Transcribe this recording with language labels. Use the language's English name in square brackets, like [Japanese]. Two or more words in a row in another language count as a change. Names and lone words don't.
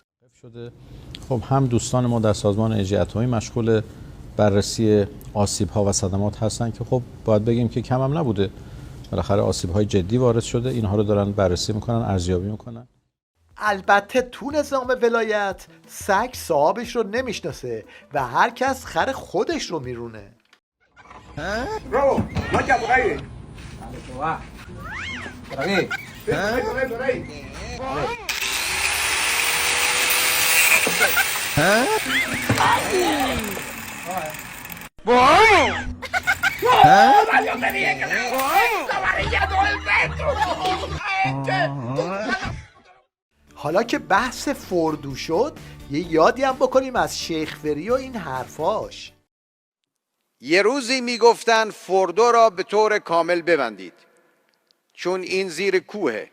[Persian] خب هم دوستان ما در سازمان انرژی اتمی مشغول بررسی آسیب‌ها و صدمات هستن که خب باید بگیم که کم هم نبوده. بالاخره آسیب‌های جدی وارد شده، اینها رو دارن بررسی میکنن، ارزیابی میکنن. البته تو نظام ولایت سگ صاحبش رو نمیشناسه و هر کس خر خودش رو میرونه. [Spanish] Bravo, marcha por ahí. Por ahí. Por ahí. Yo te dije que la varilla todo el metro. [Persian] حالا که بحث فردو شد یه یادی هم بکنیم از شیخ فری و این حرفاش. یه روزی میگفتن فردو را به طور کامل ببندید چون این زیر کوهه.